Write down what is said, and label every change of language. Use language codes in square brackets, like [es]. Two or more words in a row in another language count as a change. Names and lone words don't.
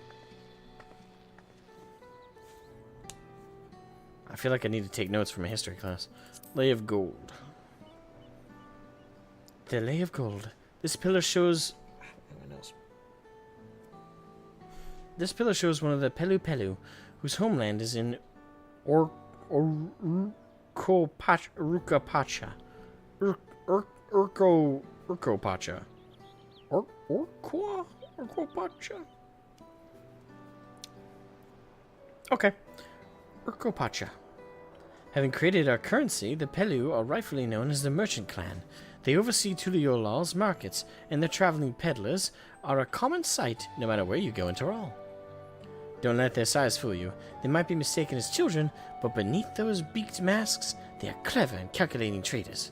[en] I feel like I need to take notes from a history class. Lay of Gold. The Lay of Gold. This pillar shows... This pillar shows one of the Pelu Pelu, whose homeland is in Urkopacha. Urkopacha. Urkopacha? Okay. Urkopacha. Having created our currency, the Pelu are rightfully known as the Merchant Clan. They oversee Tuliyolal's markets, and their traveling peddlers are a common sight no matter where you go in Tyrol. Don't let their size fool you. They might be mistaken as children, but beneath those beaked masks, they are clever and calculating traders.